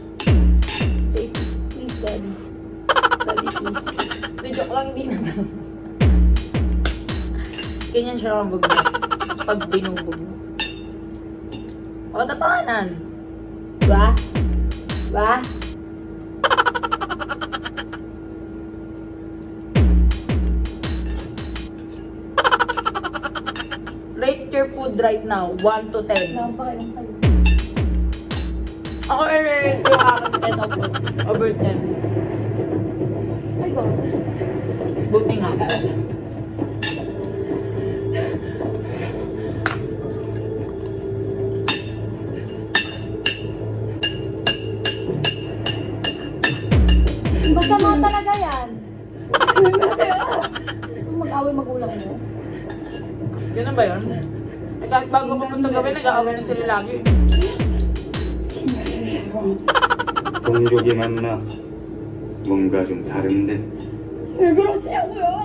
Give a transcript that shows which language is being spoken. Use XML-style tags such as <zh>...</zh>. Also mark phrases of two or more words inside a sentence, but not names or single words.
<en>Please, daddy. Daddy, please.</en> <tl>Di joke lang, hindi na. Ganyan siya mabog mo. Pag binubog mo. O, tatawanan. Ba? Ba?</tl> <en>Rate your food right now. 1 to 10.</en> <tl>Wala akong pakialam sa'yo. Ako i-rate yung aking 10 over 10. Ay, go. Buti nga. Basta mo talaga yan. Mag-away magulang mo. Ganun ba yun? Eh, kahit bago pumunta gabi, nag-aaway na sila lagi.</tl> <ko>동족이 만나 뭔가 좀 다른데 왜 그러시냐고요?</ko>